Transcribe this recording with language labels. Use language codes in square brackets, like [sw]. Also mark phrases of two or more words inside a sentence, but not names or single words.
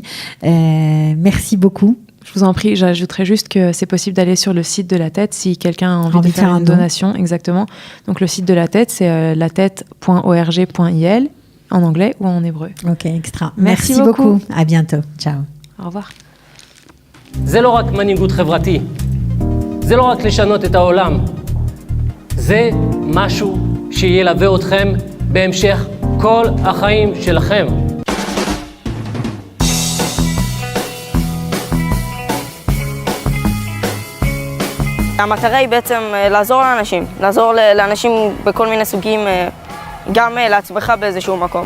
[fr] Merci beaucoup. Je vous en prie, j'ajouterais juste que c'est possible d'aller sur le site de la tête si quelqu'un a envie de faire une donation. Exactement. Donc le site de la tête, c'est latête.org.il en anglais ou en hébreu. Ok, extra. Merci beaucoup. À bientôt. Ciao. Au revoir. [he] זה לא רק מנהיגות חברתי, זה לא רק לשנות את העולם, זה משהו שילווה אתכם בהמשך כל החיים שלכם. המטרה היא בעצם לעזור לאנשים בכל מיני סוגים, גם לעצמך באיזשהו מקום.